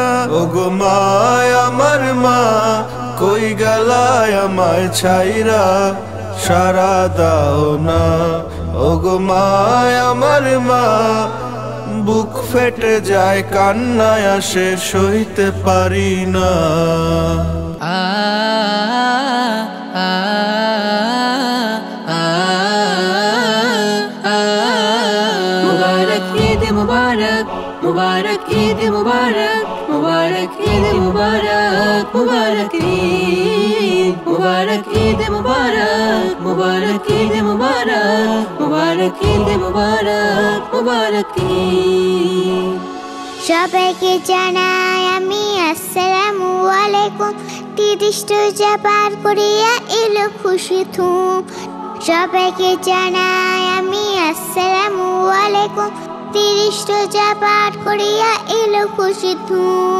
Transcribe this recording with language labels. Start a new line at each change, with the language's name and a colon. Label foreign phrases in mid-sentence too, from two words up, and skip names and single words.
Bangla: ওগো মা আমার মা, কই গেলায় আমায় ছাইরা, সারা দাও না। ওগো মা আমার মা, বুক ফেটে যায় কান্নায় আসে সইতে পারি না।
Hindi: मुबारक ईद मुबारक, मुबारक ईद मुबारक, मुबारक ईद मुबारक, मुबारक ईद, मुबारक ईद मुबारक, मुबारक ईद मुबारक, मुबारक ईद मुबारक, मुबारक ईद।
Bangla: সবাইকে জানাই আমি
Arabic: السلام عليكم.
Bangla: 30 রোজা পার করিয়া এলো খুশি ধুম। সবাইকে জানাই আমি
Arabic: السلام عليكم.
Bangla: 30 রোজা পার করিয়া এলো খুশি ধুম।